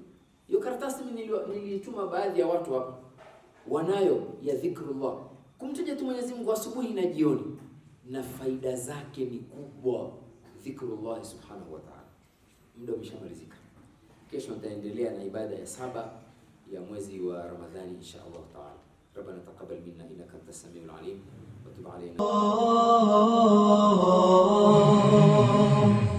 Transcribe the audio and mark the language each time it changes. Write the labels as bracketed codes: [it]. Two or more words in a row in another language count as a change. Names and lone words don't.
[sw] Hiyo karatasi mimi nilituma baadhi ya watu hapa, wanayo ya dhikrullah, kumtaja tu Mwenyezi Mungu asubuhi na jioni, na faida zake ni kubwa. [ar] ذكر الله سبحانه وتعالى. [sw] Muda umeshamalizika. Kesho nitaendelea na ibada ya 7 ya mwezi wa Ramadhani [ar] إن شاء الله تعالى. ربنا تقبل منا إنك أنت السميع العليم وتب علينا.